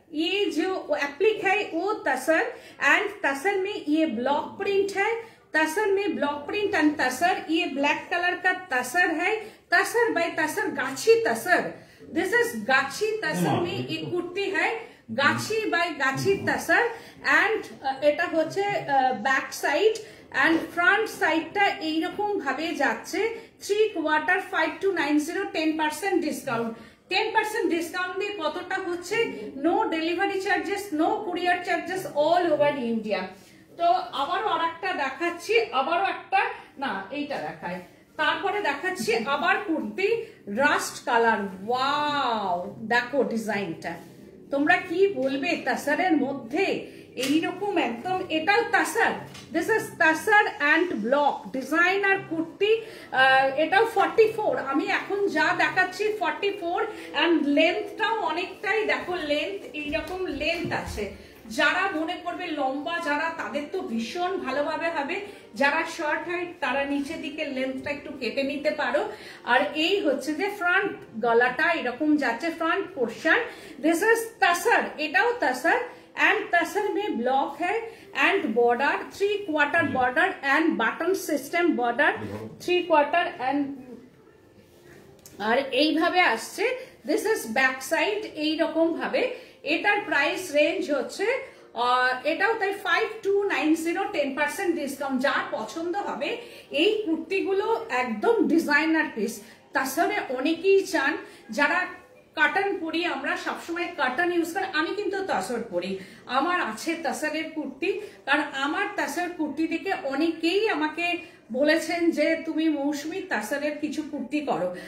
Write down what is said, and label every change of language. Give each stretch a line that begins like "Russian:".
Hindi: ये जो एप्लिक है वो तसर, एंड तसर में ये ब्लॉक प्रिंट है, तसर में ब्लॉक प्रिंट एंड तसर, ये ब्लैक कलर का तसर है, तसर बाय तसर, गाछी तसर। दिस इज गाछी तसर में एक कुर्ती है, गाछी बाय गाछी तसर।
Bangla: एंड এটা হচ্ছে ব্যাক সাইড, এন্ড ফ্রন্ট সাইডটা এইরকম ভাবে যাচ্ছে 3/4, 5290, 10% ডিসকাউন্ট। 10% ডিসকাউন্ট দিয়ে কতটা হচ্ছে? No delivery charges, no courier charges, all over India. তো আবারও আরেকটা দেখাচ্ছি, আবারও একটা, না এইটা দেখায়, তারপরে দেখাচ্ছি আবার কুর্তি রাস্ট কালার। ওয়াও, দেখো ডিজাইনটা, তোমরা কি বলবে তাসারের মধ্যে এইরকম একদম, এটাও তাসার, this is তাসার and block designer kurti. এটাও 44, আমি এখন যা দেখাচ্ছি 44, অ্যান্ড লেন্থটাও অনেকটাই, দেখো লেন্থ এইরকম লেন্থ আছে। যারা মনে করবে লম্বা, যারা, তাদের তো ভীষণ ভালোভাবে হবে। যারা শর্ট হাইট তারা নিচের দিকে লেন্থটা একটু কেটে নিতে পারো। আর এই হচ্ছে যে ফ্রন্ট গলাটা এরকম যাচ্ছে, ফ্রন্ট পোর্শন। দিস ইজ তাসার, এটাও তাসার,
Hindi: एंड तसर में ब्लॉक है and border 3/4 border and button system border 3/4 and
Bangla: আর এইভাবে আসছে। দিস ইজ ব্যাক সাইড এইরকম ভাবে। এটার প্রাইস রেঞ্জ হচ্ছে, এটাও তাই 5290, 10% ডিসকাউন্ট। যার পছন্দ হবে এই কুর্তিগুলো একদম ডিজাইনার পিস। তাছাড়া অনেকেই চান যারা কাটন পরি, আমরা সবসময় কাটন ইউজ করি। আমি কিন্তু তসর পরি, আমার আছে তসরের কুর্তি, কারণ আমার তসর কুর্তি দেখে অনেকেই আমাকে বলেছেন যে তুমি মৌসুমী তসরের কিছু কুর্তি করো।